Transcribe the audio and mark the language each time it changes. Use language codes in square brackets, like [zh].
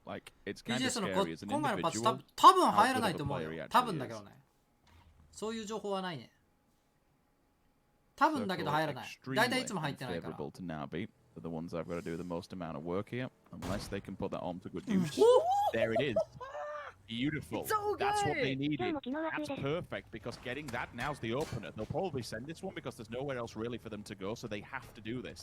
[en] Like it's kind of scary as an individual. [ja] 多分入らないと思うよ。多分だけどね。そういう情報はないね。多分だけど入らない。大体いつも入ってないから。 [en] Favorable to Na'Vi. They're the ones I've got to do the most amount of work here, unless they can put that on to good use. There it is. Beautiful. So that's what they needed. That's perfect, because getting that now's the opener. They'll probably send this one because there's nowhere else really for them to go, so they have to do this.